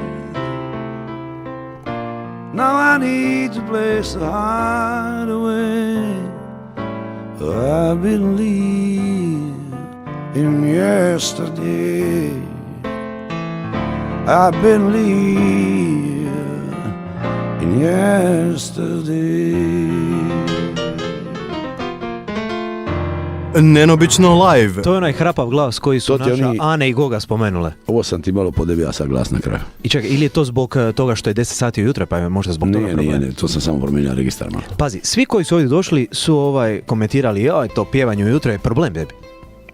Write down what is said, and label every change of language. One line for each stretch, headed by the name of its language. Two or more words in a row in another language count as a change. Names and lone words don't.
English: Now I need to play so hard away. I believe in yesterday. I believe in yesterday.
Croatian: Neobično live. To je onaj hrapav glas koji su naša Ane i Goga spomenule. Ovo sam ti malo podebija sa glas na kraju. I čekaj, ili je to zbog toga što je 10 sati ujutro, pa je možda zbog toga problem? Ne, to sam samo promijenio registar malo. Pazi, svi koji su ovdje došli su komentirali, to pjevanje ujutro je problem, bebi.